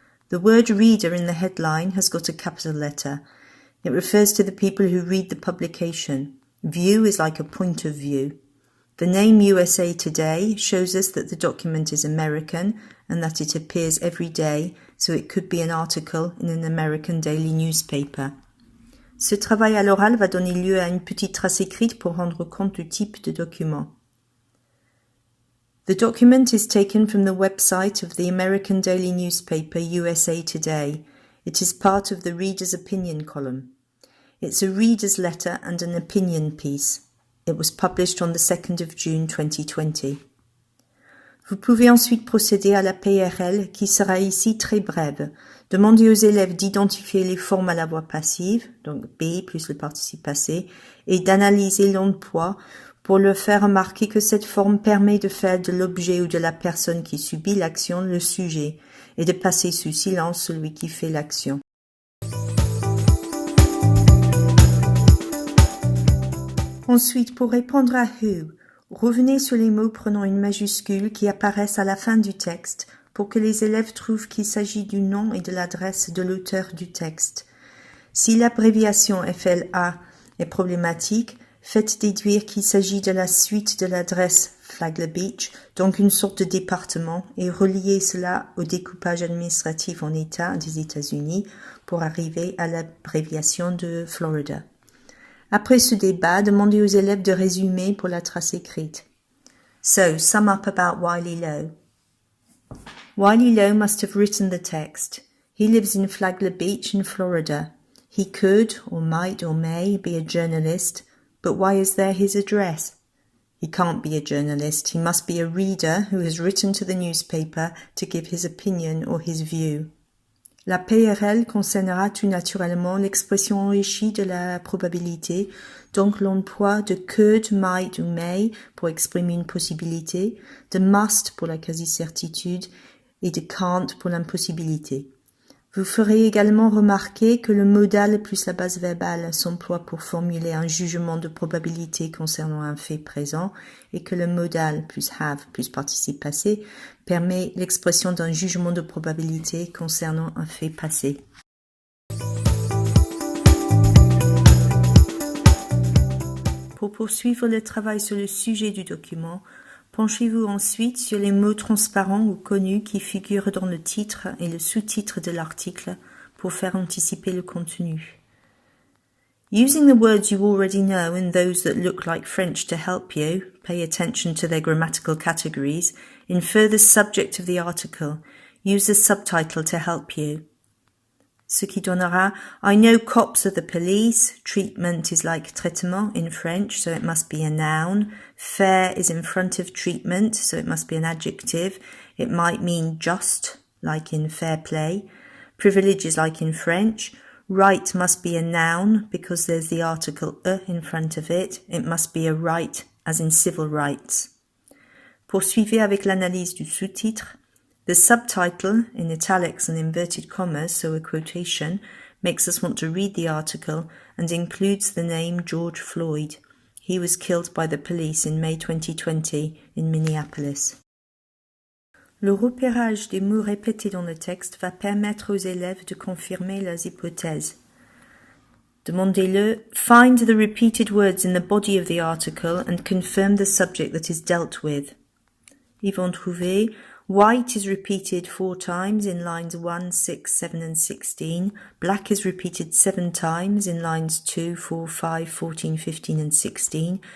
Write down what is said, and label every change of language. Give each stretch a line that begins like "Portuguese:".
English: The word reader in the headline has got a capital letter. It refers to the people who read the publication. View is like a point of view. The name USA Today shows us that the document is American and that it appears every day, so it could be an article in an American daily newspaper.
French: Ce travail à l'oral va donner lieu à une petite trace écrite pour rendre compte du type de document.
English: The document is taken from the website of the American daily newspaper USA Today. It is part of the reader's opinion column. It's a reader's letter and an opinion piece. It was published on the 2nd of June 2020.
French: Vous pouvez ensuite procéder à la PRL qui sera ici très brève. Demandez aux élèves d'identifier les formes à la voix passive, donc be plus le participe passé, et d'analyser l'emploi pour leur faire remarquer que cette forme permet de faire de l'objet ou de la personne qui subit l'action le sujet et de passer sous silence celui qui fait l'action. Ensuite, pour répondre à who, revenez sur les mots prenant une majuscule qui apparaissent à la fin du texte pour que les élèves trouvent qu'il s'agit du nom et de l'adresse de l'auteur du texte. Si l'abréviation FLA est problématique, faites déduire qu'il s'agit de la suite de l'adresse Flagler Beach, donc une sorte de département, et reliez cela au découpage administratif en États des États-Unis pour arriver à l'abréviation de Florida. Après ce débat, demandez aux élèves de résumer pour la trace écrite.
English: So, sum up about Wiley Lowe. Wiley Lowe must have written the text. He lives in Flagler Beach in Florida. He could, or might, or may be a journalist, but why is there his address? He can't be a journalist. He must be a reader who has written to the newspaper to give his opinion or his view.
French: La PRL concernera tout naturellement l'expression enrichie de la probabilité, donc l'emploi de could, might ou may pour exprimer une possibilité, de must pour la quasi-certitude et de can't pour l'impossibilité. Vous ferez également remarquer que le modal plus la base verbale s'emploie pour formuler un jugement de probabilité concernant un fait présent et que le modal plus have plus participe passé permet l'expression d'un jugement de probabilité concernant un fait passé. Pour poursuivre le travail sur le sujet du document, penchez-vous ensuite sur les mots transparents ou connus qui figurent dans le titre et le sous-titre de l'article pour faire anticiper le contenu.
English: Using the words you already know and those that look like French to help you, pay attention to their grammatical categories. Infer the subject of the article. Use the subtitle to help you.
French: Ce qui donnera
English: I know cops are the police. Treatment is like traitement in French, so it must be a noun. Fair is in front of treatment, so it must be an adjective. It might mean just, like in fair play. Privilege is like in French. Right must be a noun because there's the article in front of it. It must be a right, as in civil rights.
French: Poursuivez avec l'analyse du sous-titre.
English: The subtitle, in italics and inverted commas, so a quotation, makes us want to read the article and includes the name George Floyd. He was killed by the police in May 2020 in Minneapolis.
French: Le repérage des mots répétés dans le texte va permettre aux élèves de confirmer leurs hypothèses. Demandez-le,
English: find the repeated words in the body of the article and confirm the subject that is dealt with.
French: Ils vont trouver
English: white is repeated 4 times in lines 1, 6, 7 and 16. Black is repeated 7 times in lines 2, 4, 5, 14, 15 and 16.